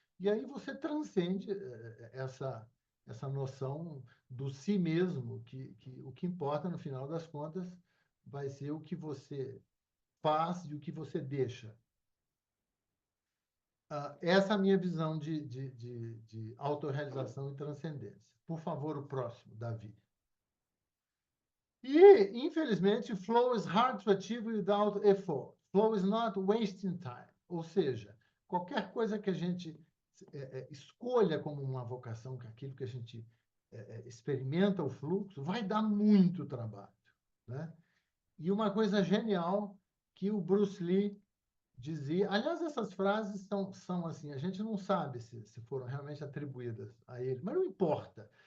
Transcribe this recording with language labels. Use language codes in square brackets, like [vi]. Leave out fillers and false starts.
[pt] E aí você transcende essa noção do si mesmo, que o que importa, no final das contas, vai ser o que você faz e o que você deixa. Essa é a minha visão de autorrealização e transcendência. Por favor, o próximo, Davi. E, infelizmente, [en] flow is hard to achieve without effort. Flow is not wasting time. [pt] Ou seja, qualquer coisa que a gente escolha como uma vocação, que aquilo que a gente experimenta o fluxo, vai dar muito trabalho, né? E uma coisa genial que o Bruce Lee dizia. Aliás, essas frases são assim, a gente não sabe se foram realmente atribuídas a ele, mas não importa.